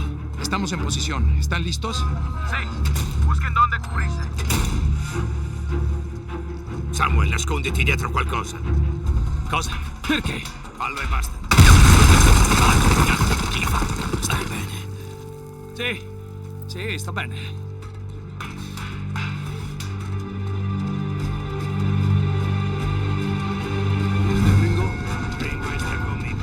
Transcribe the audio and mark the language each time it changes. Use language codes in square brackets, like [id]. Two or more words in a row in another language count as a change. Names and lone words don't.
[es] Estamos en posición. ¿Están listos? Sí, busquen dónde cubrirse. Samuel, [it] nasconditi dietro qualcosa. Cosa? Perché? Fallo e basta. Stai bene? Sì, sto bene. [es] Ringo está conmigo.